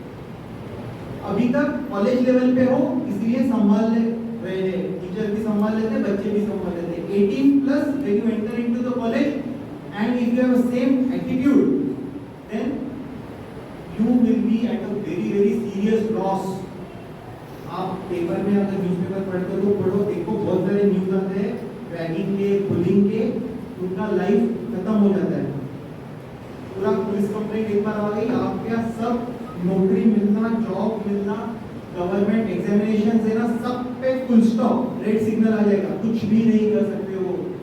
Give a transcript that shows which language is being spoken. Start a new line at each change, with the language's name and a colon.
Hindi: Level पे हो इसलिए संभाल रहे हैं, टीचर भी संभाल लेते हैं, बच्चे भी संभाल लेते हैं।
English: 18 plus when you enter into the college and if you have the same attitude then you will be at a very serious loss।
Hindi: आप पेपर में अगर न्यूज़पेपर पढ़ते हो तो पढ़ो, देखो बहुत सारे न्यूज़ आते हैं रैगिंग के, बुलिंग के, उनका लाइफ खत्म हो जाता है। पूरा पुलिस कंप्लेंट एक बार आ गई, आपका सब नौकरी मिलना, जॉब मिलना, गवर्नमेंट एग्जामिनेशन देना, सब पे फुल स्टॉप, रेड सिग्नल आ जाएगा, कुछ भी नहीं कर सकते हो।